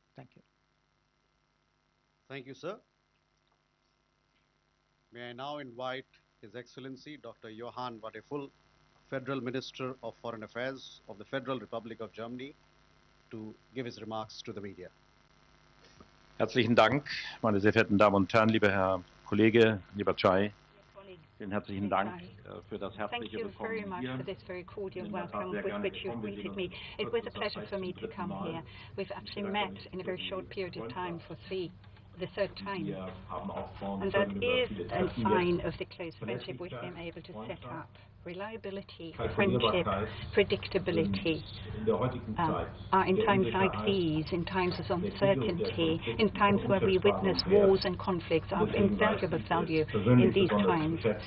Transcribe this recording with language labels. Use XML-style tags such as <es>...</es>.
<en>Thank you. Thank you, sir. May I now invite His Excellency Dr. Johann Wadephul, Federal Minister of Foreign Affairs of the Federal Republic of Germany, to give his remarks to the media.</en> <de>Herzlichen Dank, meine sehr verehrten Damen und Herren, lieber Herr Kollege, lieber Chai. Vielen herzlichen Dank für das herzliche Willkommen hier.</de> <en>Thank you very much for this very cordial welcome with which you've greeted me. It was a pleasure for me to come here. We've actually met in a very short period of time for the third time. And that is a sign of the close friendship we've been able to set up. Reliability, friendship, predictability are in times like these, in times of uncertainty, in times where we witness wars and conflicts, are of invaluable value in these times.</en>